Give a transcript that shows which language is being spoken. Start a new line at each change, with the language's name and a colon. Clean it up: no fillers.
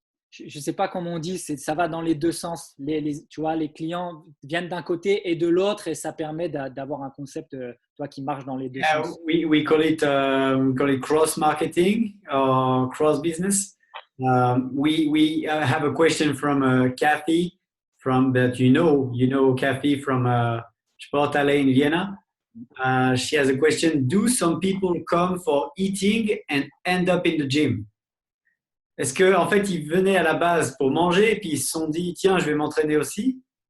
French: je sais pas comment on dit, ça va dans les deux sens. Tu vois, les clients viennent d'un côté et de l'autre et ça permet d'avoir un concept toi, qui marche dans les deux
English: Yeah,
French: sens.
English: we call it cross marketing or cross business. We have a question from Kathy from that Kathy from Sporthalle in Vienna. She has a question. Do some people come for eating and end up in the gym?
French: Est-ce que en fait ils venaient à la base pour manger et puis ils se sont dit tiens je vais m'entraîner aussi?